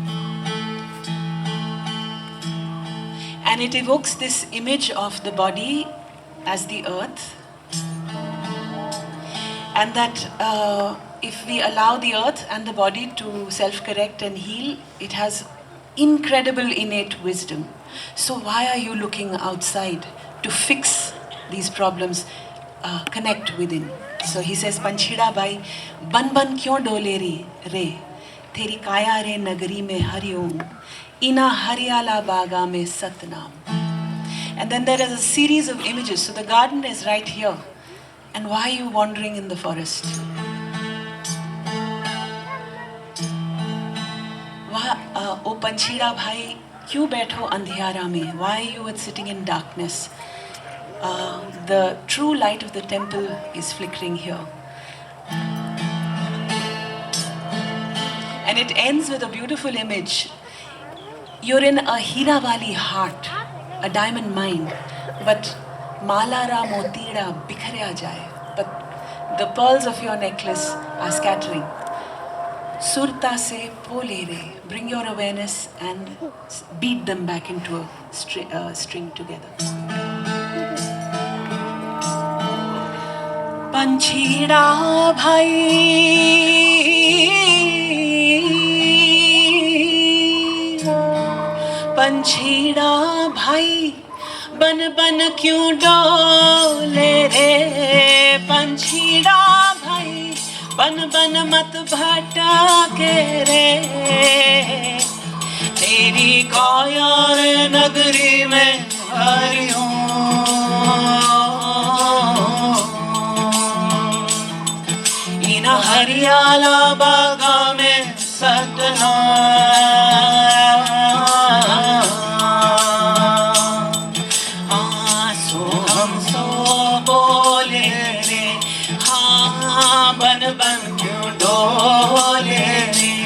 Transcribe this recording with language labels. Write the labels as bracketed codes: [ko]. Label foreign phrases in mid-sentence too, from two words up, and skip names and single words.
[en] And it evokes this image of the body as the earth, and that if we allow the earth and the body to self-correct and heal, it has incredible innate wisdom. So why are you looking outside to fix these problems? Connect within. So he says, [hi] पंछीड़ा भाई, बन बन क्यों डोले रे, तेरी काया रे नगरी में हरि ओम, इन हरियाला बागा में सतनाम. [en] And then there is a series of images. So the garden is right here. And why are you wandering in the forest? [hi] ओ पंछीड़ा भाई, क्यूँ बैठो अंधियारा में? [en] Why are you sitting in darkness? The true light of the temple is flickering here. And it ends with a beautiful image. You're in a Hirawali heart, a diamond mind, but [hi] मालारा मोतीरा बिखरेया जाये. [en] But the pearls of your necklace are scattering. [hi] सुरता से पोले रे, [en] bring your awareness and beat them back into a string together. [hi] पंछीड़ा भाई, पंछीड़ा भाई, बन बन क्यूँ डोले रे, पंछीड़ा भाई, बन बन मत भटके रे, तेरी काया रे नगरी में हरि इन हरियाला बागा में सतनाम. सो हम हाँ बन बन क्यों डोले रे।